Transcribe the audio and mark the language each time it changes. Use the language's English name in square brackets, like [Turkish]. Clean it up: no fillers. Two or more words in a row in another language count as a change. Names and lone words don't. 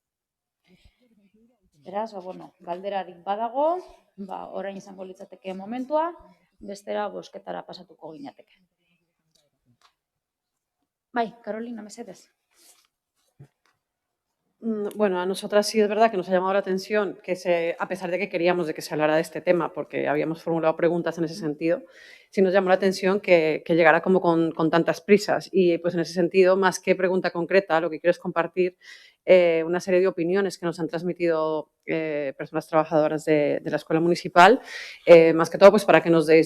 [Basque] Beraz, galderarik badago, orain izango litzateke momentua, bestera bozketara pasatuko ginateke. Bai, Carolina, mesedez. [Spanish] Bueno, a nosotras sí es verdad que nos ha llamado la atención que a pesar de que queríamos de que se hablara de este tema, porque habíamos formulado preguntas en ese sentido, sí nos llamó la atención que llegara como con tantas prisas. Y pues en ese sentido, más que pregunta concreta, lo que quiero es compartir una serie de opiniones que nos han transmitido personas trabajadoras de la escuela municipal, más que todo pues para que nos deis